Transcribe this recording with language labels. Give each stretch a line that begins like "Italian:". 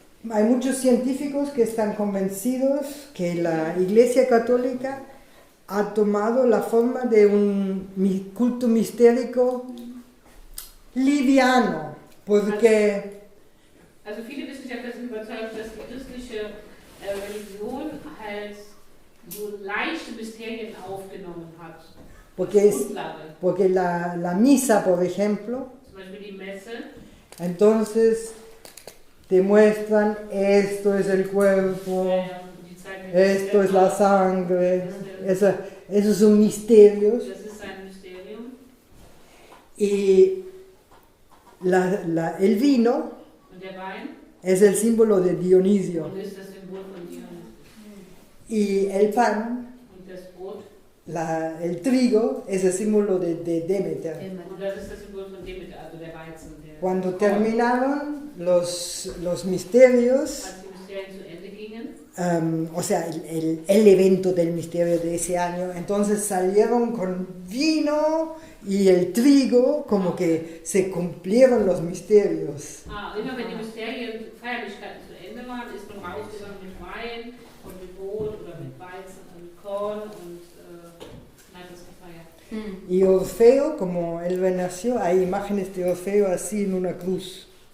Spanish: Hay muchos científicos que están convencidos que la Iglesia Católica ha tomado la forma de un culto mistérico liviano, porque
German: Also viele Wissenschaftler sind überzeugt, dass die christliche Religion halt so leichte Mysterien aufgenommen hat.
Spanish: Porque porque la misa, por ejemplo,
German: Zum Beispiel die Messe.
Spanish: entonces te muestran esto es el cuerpo,
German: Die zeigen
Spanish: esto es la sangre, esos son misterios.
German: Das ist ein Mysterium.
Spanish: Y el vino
German: Und der Wein
Spanish: es el símbolo de Dionisio.
German: und ist das Symbol von Dionysos.
Spanish: Y el pan,
German: Und das Brot,
Spanish: el trigo, es el símbolo de Demeter.
German: und das ist das Symbol von Demeter, also der Weizen. Der
Spanish: Cuando terminaron los misterios,
German: als die Mysterien zu Ende gingen,
Spanish: o sea, el evento del misterio de ese año. Entonces salieron con vino y el trigo, como que se cumplieron los misterios.
German: Immer wenn die Mysterien, Feierlichkeiten zu Ende waren, ist man rausgegangen mit Wein und mit Brot oder mit Weizen und mit Korn und hat das gefeiert.
Spanish: Y Orfeo, como él renació, hay imágenes de Orfeo así en una cruz.